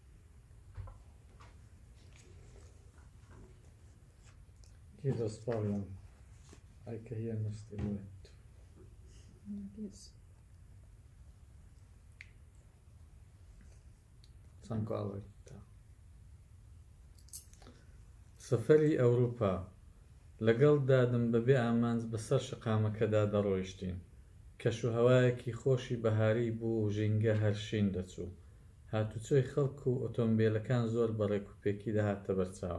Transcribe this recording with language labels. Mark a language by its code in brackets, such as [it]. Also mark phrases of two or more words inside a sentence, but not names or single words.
[fi] Kiitos paljon. Aika hienosti luettu. Kiitos. Saanko aloittaa? [ckb] سەفەری ئەوروپا لەگەڵ دادم بەبێ ئامانج بەسەر شقامەکەدا دەڕۆیشتین. کەشوهەوایەکی خۆشی بەهاری بوو و ژینگە هەرشین دەچوو. هاتوچۆی خەڵک و ئۆتۆمبیلەکان زۆر بەڕێکوپێکی دەهاتە بەرچاوم.